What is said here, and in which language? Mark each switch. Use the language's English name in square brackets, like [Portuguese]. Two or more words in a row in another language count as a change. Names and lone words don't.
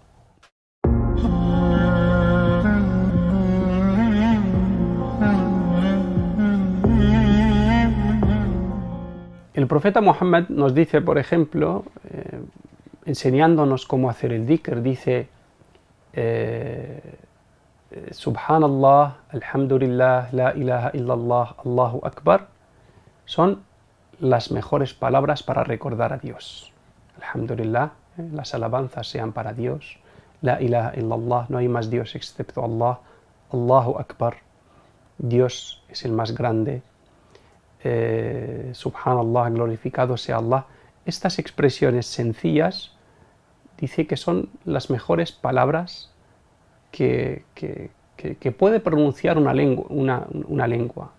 [Spanish] El profeta Muhammad nos dice, por ejemplo, enseñándonos cómo hacer el dhikr, dice [Arabic] سبحان الله، الحمد لله، لا إله إلا الله، الله أكبر, [Spanish] son las mejores palabras para recordar a Dios. Alhamdulillah, las alabanzas sean para Dios. [Arabic] لا إله إلا الله, [Spanish] no hay más Dios excepto Allah. [Arabic] الله أكبر, [Spanish] Dios es el más grande. Subhanallah, glorificado sea Allah. Estas expresiones sencillas dice que son las mejores palabras que puede pronunciar una lengua.